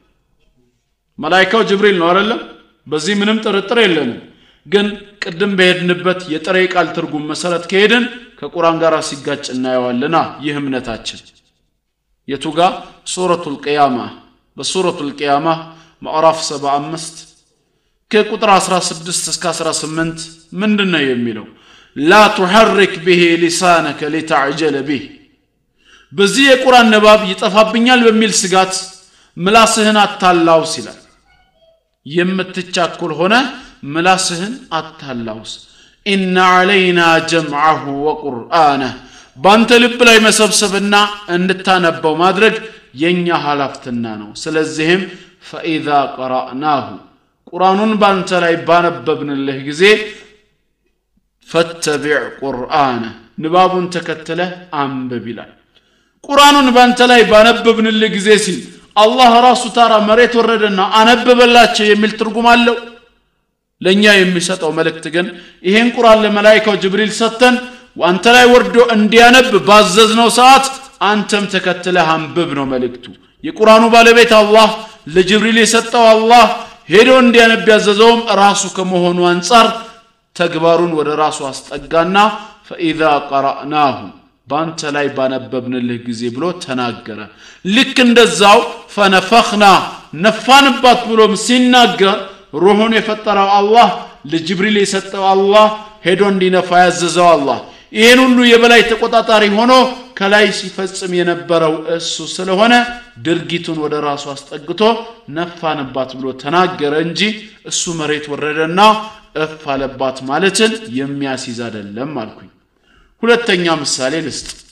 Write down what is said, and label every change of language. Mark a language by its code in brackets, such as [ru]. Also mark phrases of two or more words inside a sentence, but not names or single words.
[am] መላእክቱ ጅብሪል ነው አይደል በዚህ ምንም ጥርጥር የለንም ግን ቅድም በሄድንበት የጥሬ ቃል ትርጉም መሰረት ከሄድን ከቁርአን ጋር ሲጋጭ እናየዋለና ይህ እምነታችን የቱጋ ሱረቱል ቂያማ በሱረቱል ቂያማ ማዕራፍ 75 ከቁጥር 16 እስከ 18 ምንድነው የሚለው [ar] لا تحرك به لسانك لتعجل به [am] በዚህ የቁርአን ንባብ ይጠፋብኛል በሚል ስጋት ምላስህን አታላውስ ይላል የምትቻኩል ሆነ ምላስህን አታላውስ [ar] إن علينا جمعه وقرآنه [am] ባንተ ልብ ላይ መሰብሰብና እንድታነበው ማድረግ የኛ ሐላፍትና ነው ስለዚህም [ar] فإذا قرأناه [am] ቁርአኑን ባንተ ላይ ባነበብንልህ ጊዜ [ar] فاتبع قرآنه [am] ንባቡን ተከተለ አንብብ ይላል ቁርአኑን ባንተ ላይ ባነበብንልህ ጊዜ ሲል አላህ ራሱ ታራ መሬት ወረደና አነበበላቸው የሚል ትርጉም አለው ለኛ የሚሰጠው መልእክት ግን ይሄን ቁርአን ለመላእክቱ ጅብሪል ሰተን ወአንተ ላይ ወርዶ እንዲያነብ ባዘዝነው ሰዓት አንተም ተከተለህ አንብብ ነው መልእክቱ የቁርአኑ ባለቤት አላህ ለጅብሪል የሰጠው አላህ ሄዶ እንዲያነብ ያዘዘውም ራሱ ከመሆኑ አንፃር ተግባሩን ወደ ራሱ አስጠጋና [ar] فاذا قرأناه [am] ባንተ ላይ ባነበብንልህ ጊዜ ብሎ ተናገረ ልክ እንደዛው فنفخنا ነፋንባት ብሎም ሲናገር ሩሁን የፈጠረው አላህ ለጅብሪል የሰጠው አላህ ሄዶ እንዲነፋ ያዘዘው አላህ ይሄን ሁሉ የበላይ ተቆጣጣሪ ሆኖ ከላይ ሲፈጽም የነበረው እሱ ስለሆነ ድርጊቱን ወደ ራሱ አስጠግቶ ነፋንባት ብሎ ተናገረ እንጂ እሱ መሬት ወረደና እፍ አለባት ማለትን የሚያስይዝ አይደለም አልኩኝ ሁለተኛ ምሳሌ ልስጥ